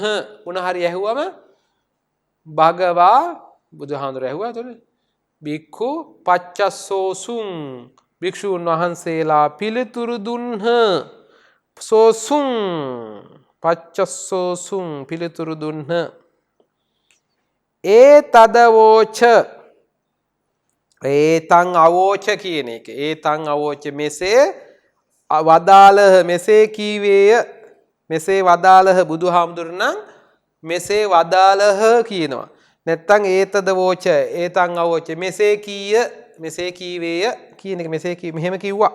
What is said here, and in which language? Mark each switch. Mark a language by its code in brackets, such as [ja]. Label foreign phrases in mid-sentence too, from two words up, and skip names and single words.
[si] මොන හරි ඇහුවම භගවා බුදුහාමුදුර ඇහුවා. එතකොට [pi] බික්ඛු පච්චස්සෝසුන් [si] භික්ෂුන් වහන්සේලා පිළිතුරු දුන්හ. [pi] සෝසුන් පච්චස්සෝසුන් [si] පිළිතුරු දුන්හ. [pi] ඒතදවෝච ඒතං අවෝච [si] කියන එක. [pi] ඒතං අවෝච [si] මෙසේ වදාළහ මෙසේ කීවේය. මෙසේ වදාළහ බුදුහාමුදුරනම් මෙසේ වදාළහ කියනවා. නැත්තම් [pi] ඒතද වෝච ඒතං අවෝච [si] මෙසේ කීය මෙසේ කීවේය කියන එක මෙසේ මෙහෙම කිව්වා.